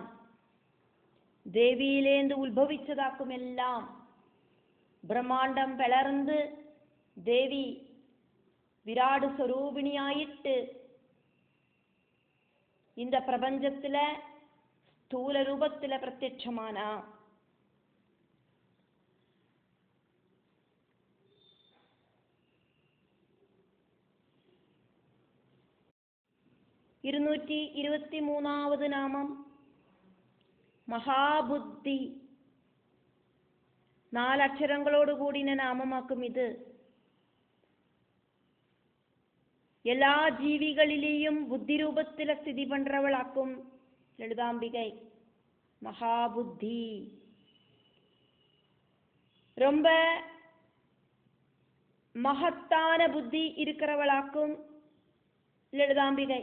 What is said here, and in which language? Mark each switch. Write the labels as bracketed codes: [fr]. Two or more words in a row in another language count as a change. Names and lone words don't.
[ta] தேவியிலேந்து உத்பவிச்சதாக்கும் எல்லாம். பிரம்மாண்டம் பிளர்ந்து தேவி விராடு ஸ்வரூபிணியாயிட்டு இந்த பிரபஞ்சத்துல ஸ்தூல ரூபத்துல பிரத்யட்சமானா. [ml] ഇരുന്നൂറ്റി 23வது നാമം മഹാബുദ്ധി. 4 അക്ഷരങ്ങളോട് കൂടിയ നാമമാക്കും ഇത്. [ta] எல்லா ஜீவிகளிலேயும் புத்தி ரூபத்தில் ஸ்திதி பண்றவளாக்கும் லலிதாம்பிகை மகாபுத்தி. ரொம்ப மகத்தான புத்தி இருக்கிறவளாக்கும் லலிதாம்பிகை.